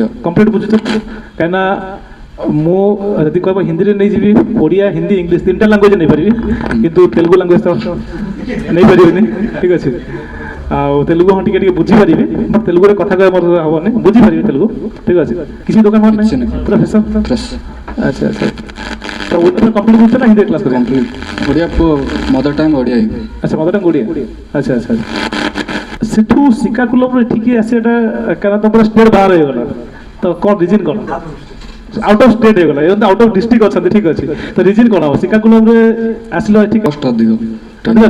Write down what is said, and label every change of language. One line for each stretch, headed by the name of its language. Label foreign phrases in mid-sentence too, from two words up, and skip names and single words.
Odia: କମ୍ପ୍ଲିଟ୍ ବୁଝୁଛ କାହିଁକିନା ମୁଁ ଯଦି କହିବ ହିନ୍ଦୀରେ ନେଇଯିବି ଓଡ଼ିଆ ହିନ୍ଦୀ ଇଂଲିଶ ତିନିଟା ଲାଙ୍ଗୁଏଜ୍ ନେଇପାରିବି କିନ୍ତୁ ତେଲୁଗୁ ଲାଙ୍ଗୁଏଜ୍ ତ ନେଇପାରିବିନି ଠିକ୍ ଅଛି ଆଉ ତେଲୁଗୁ ହଁ ଟିକେ ଟିକେ ବୁଝିପାରିବି ବଟ୍ ତେଲୁଗୁରେ କଥା କହିବା ମୋର ହେବନି ବୁଝିପାରିବି ତେଲୁଗୁ ଠିକ୍ ଅଛି କିଛି ଦୋକାନ ଫୋକାନ କିଛି ନାହିଁ ନାହିଁ। ପୁରା ଫେସନ୍
English: Fresh.
Odia: ଆଚ୍ଛା ଆଚ୍ଛା ତ ଓଡ଼ିଆ କମ୍ପ୍ଲିଟ୍ ବୁଝୁଛ ନା ହିନ୍ଦୀ କ୍ଲାସ୍ କରିବ
English: Complete. Odia mother tongue Odia.
Odia: ଆଚ୍ଛା ମଦର ଓଡ଼ିଆ ଆଚ୍ଛା ଆଚ୍ଛା ସେଠୁ ଶ୍ରୀକାକୁଲମରୁ ଏଠିକି ଆସିବାଟା କାରଣ ତ ପୁରା ଷ୍ଟେଟ୍ ବାହାର ହେଇଗଲା ତ କ'ଣ ରିଜିନ୍ କ'ଣ
English: out of state
Odia: ହେଇଗଲା ଏବେ
English: out of district
Odia: ଅଛନ୍ତି ଠିକ୍ ଅଛି ତ ରିଜିନ୍ କ'ଣ ହବ ଶ୍ରୀକାକୁଲମରେ ଆସିଲ ଏଠି Cost ଅଧିକ. ଆନ୍ଧ୍ରାରେ